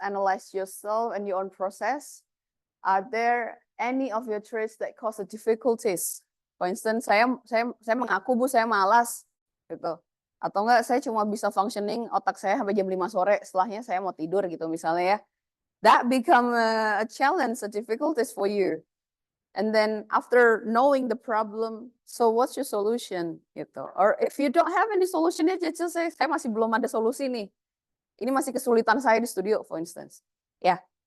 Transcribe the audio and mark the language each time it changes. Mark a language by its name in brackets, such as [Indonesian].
[English] Analyze yourself and your own process. Are there any of your traits that cause the difficulties? [Indonesian] For instance, saya mengaku Bu, saya malas gitu. Atau enggak, saya cuma bisa functioning otak saya sampai jam 5 sore, setelahnya saya mau tidur gitu misalnya ya. [English] That become a challenge, a difficulties for you. And then after knowing the problem, so what's your solution gitu? Or if you don't have any solution, ya just say, [Indonesian] saya masih belum ada solusi nih. Ini masih kesulitan saya di studio, [English] for instance. [Indonesian] Yeah.